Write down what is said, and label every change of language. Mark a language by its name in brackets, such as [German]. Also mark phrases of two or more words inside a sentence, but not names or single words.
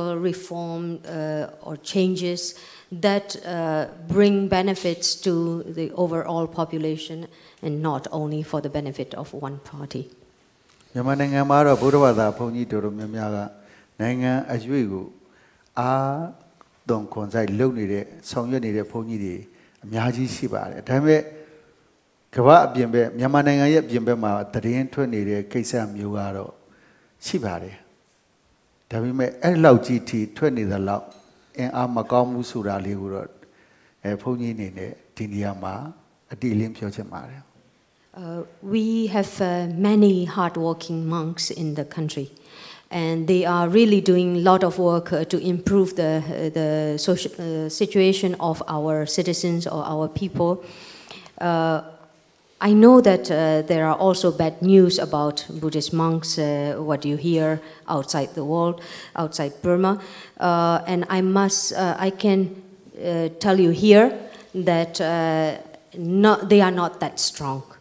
[English] reform or changes that bring benefits to the overall population and not only for the benefit of one party. [Burmese] မြန်မာနိုင်ငံမှာတော့ဗုဒ္ဓဘာသာဘုန်းကြီးတို့များများကနိုင်ငံအရွေ့ကိုအားသွန်ခွန်ဆိုင်လုပ်နေတဲ့ဆောင်ရွက်နေတဲ့ဘုန်းကြီးတွေအများကြီးရှိပါတယ်ဒါပေမဲ့ကမ္ဘာအပြင်ဘက်မြန်မာနိုင်ငံရဲ့အပြင်ဘက်မှာသတင်းထွက်နေတဲ့ကိစ္စမျိုးကတော့ရှိပါတယ်ဒါပေမဲ့အဲ့လောက်ကြီးထိထွက်နေသလောက်အင်အားမကောင်းဘူးဆိုတာလေးကိုတော့ဘုန်းကြီးအနေနဲ့ဒီနေရာမှာအတိအလင်းပြောချင်ပါတယ် [English] We have many hardworking monks in the country, and they are really doing a lot of work to improve the social situation of our citizens or our people. I know that there are also bad news about Buddhist monks, what you hear outside the world, outside Burma, and I can tell you here that they are not that strong.